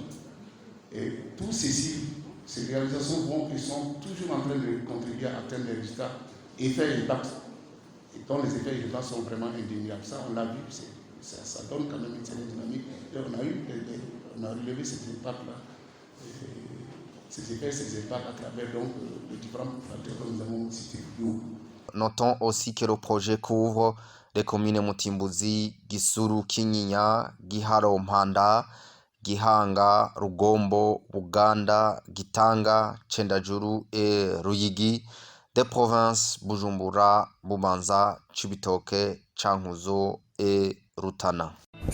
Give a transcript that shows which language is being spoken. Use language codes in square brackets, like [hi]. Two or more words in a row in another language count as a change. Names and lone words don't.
[fr] Et tous ces réalisations sont toujours en train de contribuer à atteindre des résultats, effets et impacts, et dont les effets et impacts sont vraiment indéniables. Ça, on l'a vu, ça donne quand même une certaine dynamique. Et on a relevé ces impacts-là, ces effets, ces impacts à travers donc, les différents facteurs que nous avons cités plus haut. Notons aussi que le projet couvre les communes Mutimbuzi, Gisuru, Kinyinya, Giharo, Mpanda, Gihanga, Rugombo, Buganda, Gitanga, Chendajuru et Ruyigi, des provinces Bujumbura, Bubanza, Chibitoke, Chankuzo et Rutana.